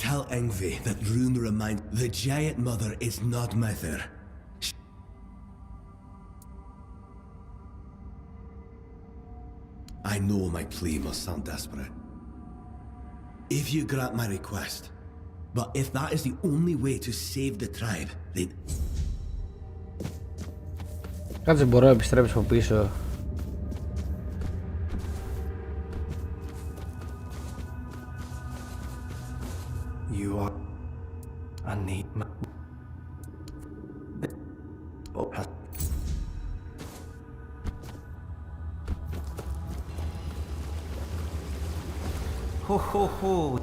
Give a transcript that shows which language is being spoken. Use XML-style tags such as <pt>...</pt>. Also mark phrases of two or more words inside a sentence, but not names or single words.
<en>Tell Ingve that Rune reminds... The Giant Mother is not Mather. I know my plea must sound desperate. If you grant my request, but if that is the only way to save the tribe, then...</en> <el>Κάτσε, μπορώ να επιστρέψω πίσω.</el> <en>You are a neat man. Ho ho ho!</en>